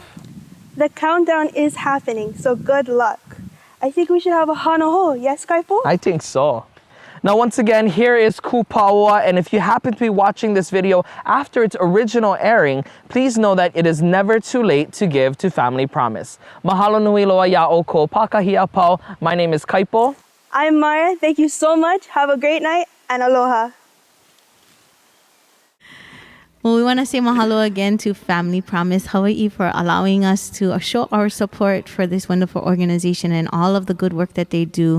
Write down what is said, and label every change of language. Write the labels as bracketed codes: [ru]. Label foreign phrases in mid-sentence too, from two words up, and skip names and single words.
[en] The countdown is happening, so good luck. I think we should have a hanaho. Yes, Kaipo? I think so. Now, once again, here is Kupaua, and if you happen to be watching this video after its original airing, please know that it is never too late to give to Family Promise. [haw] Mahalo nui loa iā ʻoukou pākahi apau. [en] My name is Kaipo. I'm Mara. Thank you so much. Have a great night and aloha. Well, we want to say mahalo again to Family Promise Hawaiʻi for allowing us to show our support for this wonderful organization and all of the good work that they do.